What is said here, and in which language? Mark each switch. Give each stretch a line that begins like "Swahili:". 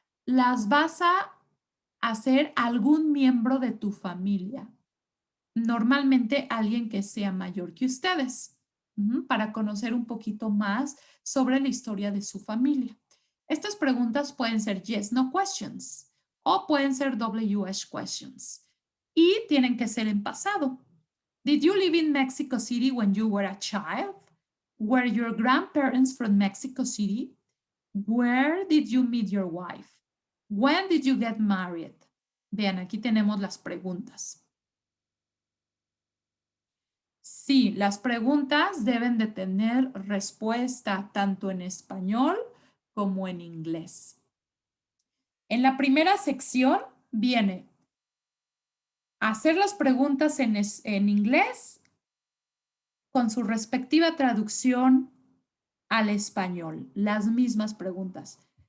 Spanish: Las vas a hacer algún miembro de tu familia, normalmente alguien que sea mayor que ustedes, para conocer un poquito más sobre la historia de su familia. Estas preguntas pueden ser yes, no questions o pueden ser WH questions y tienen que ser en pasado.
English: Did you live in Mexico City when you were a child? Were your grandparents from Mexico City? Where did you meet your wife? When did you get married?
Spanish: Vean, aquí tenemos las preguntas. Sí, las preguntas deben de tener respuesta tanto en español como en inglés. En la primera sección viene hacer las preguntas en inglés con su respectiva traducción al español, las mismas preguntas.